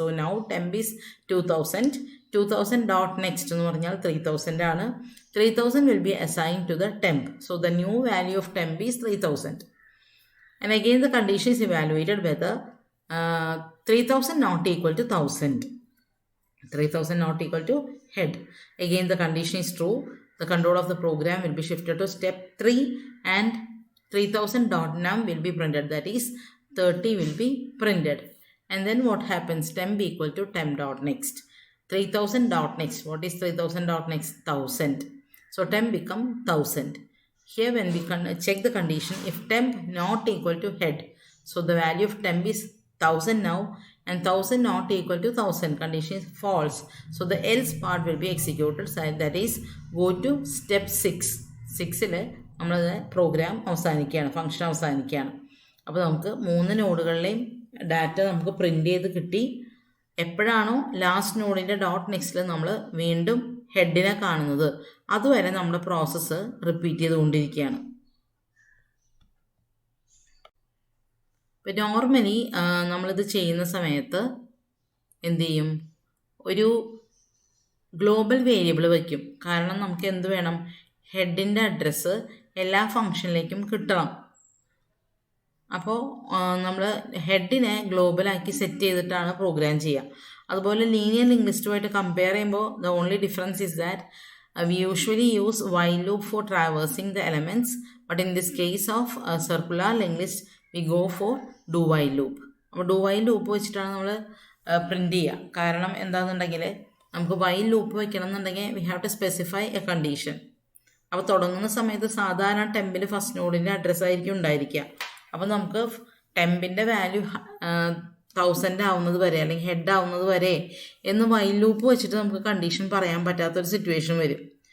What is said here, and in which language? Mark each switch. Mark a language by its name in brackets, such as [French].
[English] So now temp is 2000. 2000 dot next [Malayalam] എന്ന് പറഞ്ഞാൽ 3000 ആണ്. [English] 3000 will be assign to the temp. So the new value of temp is 3000. And again the condition is evaluated whether 3000 not equal to 1000. 3000 not equal to head. Again the condition is true. The control of the program will be shifted to step 3 and 3000 dot num will be printed, that is 30 will be printed. And then what happens, temp equal to temp dot next. 3000 dot next, what is 3000 dot next? 1000. So temp become 1000. Here when we check the condition, if temp not equal to head, so the value of temp is 1000 now, and 1000 not equal to 1000, condition is false. So the else part will be executed, that is go to step 6. [Malayalam] 6ൽ നമ്മൾ programme അവസാനിക്കുകയാണ്, function അവസാനിക്കുകയാണ്. അപ്പോൾ നമുക്ക് 3 നോഡുകളിലെയും data നമുക്ക് print ചെയ്ത് കിട്ടി. എപ്പോഴാണോ last നോഡിൻ്റെ dot നെക്സ്റ്റിൽ നമ്മൾ വീണ്ടും ഹെഡിനെ കാണുന്നത് അതുവരെ നമ്മുടെ പ്രോസസ്സ് റിപ്പീറ്റ് ചെയ്തുകൊണ്ടിരിക്കുകയാണ്. ഇപ്പം നോർമലി നമ്മളിത് ചെയ്യുന്ന സമയത്ത് എന്ത് ചെയ്യും, ഒരു ഗ്ലോബൽ വേരിയബിൾ വയ്ക്കും. കാരണം നമുക്ക് എന്ത് വേണം, ഹെഡിൻ്റെ അഡ്രസ്സ് എല്ലാ ഫംഗ്ഷനിലേക്കും കിട്ടണം. അപ്പോൾ നമ്മൾ ഹെഡിനെ ഗ്ലോബലാക്കി സെറ്റ് ചെയ്തിട്ടാണ് പ്രോഗ്രാം ചെയ്യുക. അതുപോലെ ലീനിയർ linked ലിസ്റ്റുമായിട്ട് കമ്പയർ ചെയ്യുമ്പോൾ [English] The only difference is that we usually use while loop for traversing the elements, but in this case of circular linked list we go for do while loop. [Malayalam] അപ്പോൾ do while loop വെച്ചിട്ടാണ് നമ്മൾ print ചെയ്യുക. കാരണം എന്താണെന്നുണ്ടെങ്കിൽ നമുക്ക് while loop വെക്കണം എന്നുണ്ടെങ്കിൽ [English] We have to specify a condition. [Malayalam] അപ്പോൾ തുടങ്ങുന്ന സമയത്ത് സാധാരണ ടെമ്പിൽ ഫസ്റ്റ് നോഡിൻ്റെ അഡ്രസ്സ് ആയിരിക്കും ഉണ്ടായിരിക്കുക. അപ്പോൾ നമുക്ക് ടെമ്പിൻ്റെ വാല്യൂ 1000 ആവുന്നത് വരെ അല്ലെങ്കിൽ ഹെഡ് ആവുന്നത് വരെ എന്ന് വൈൽ ലൂപ്പ് വെച്ചിട്ട് നമുക്ക് കണ്ടീഷൻ പറയാൻ പറ്റാത്തൊരു സിറ്റുവേഷൻ വരും.